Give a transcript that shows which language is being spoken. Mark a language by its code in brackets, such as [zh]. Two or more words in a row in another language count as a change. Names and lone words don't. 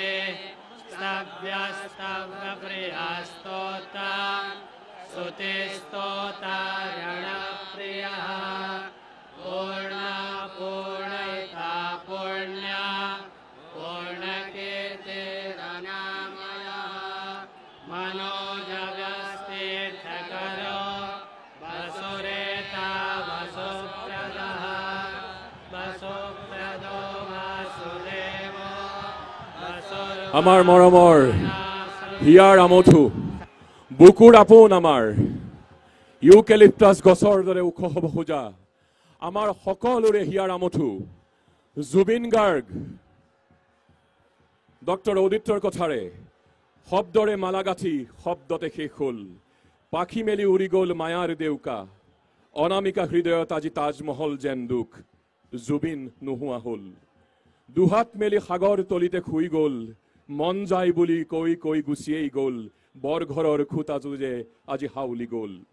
[sa] स्तव्यस्तव्यप्रियस्तोता स्तुतिस्तोता रणप्रियः पूर्णपूर्णयिता पुण्या पूर्णकीर्तिरनामयः मनोजव्यस्तीर्थकरो वसुरेता वसुप्रदः वसुप्रदो वासुदेवो [as] আমাৰ মৰমৰ হিয়াৰ আমঠু বুকুৰ আপোন আমাৰ ইউকেলিপ্টাছ গছৰ দৰে ওখ হ'ব খোজা আমাৰ সকলোৰে হিয়াৰ আমঠু জুবিন গাৰ্গ ডক্টৰ উদিতৰ কথাৰে শব্দৰে মালাগাঠি শব্দতে শেষ হ'ল পাখি মেলি উৰি গ'ল মায়াৰ দেউকা অনামিকা হৃদয়ত আজি তাজমহল যেন দুখ জুবিন নোহোৱা হ'ল দুহাত মেলি সাগৰ তলিতে শুই গ'ল মন যায় বুলি কৈ কৈ গুচিয়েই গ'ল বৰঘৰৰ খুঁটা যুঁজে আজি হাউলি গ'ল